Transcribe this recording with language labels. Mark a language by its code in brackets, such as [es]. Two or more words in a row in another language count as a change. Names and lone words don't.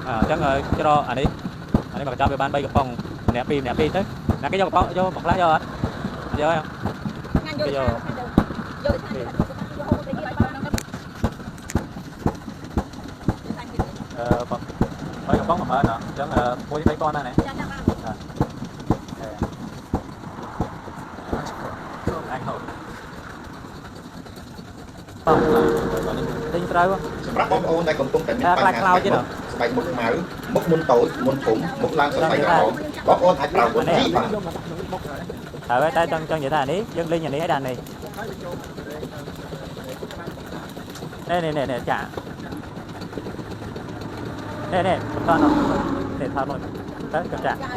[km] អញ្ចឹងច្រកអានេះមកចាប់វាបាន3កំប៉ុងម្នាក់ពីរទៅណាគេយកកំប៉ុងយកមកខ្លះយកអត់យក ហ្នឹងយកយកទៅយកហូបទៅទៀតបាន 3កំប៉ុង10000អញ្ចឹងមួយ3000ដែរណា ចាចាបាន anh hậu tinh trâu សម្រាប់បងប្អូនដែលកំពុងតែមានបញ្ហាស្បែកមុខខ្មៅមុខមុនតូចមុនធំមុខឡើងស្បែកក្រហមបងប្អូនអាចប្រើវុនជីបាទ ហើយតែចង់និយាយថានេះយើងលេងអានេះឲ្យដល់នេះនេះចានេះបន្តនោះនេះថតមួយទៅចា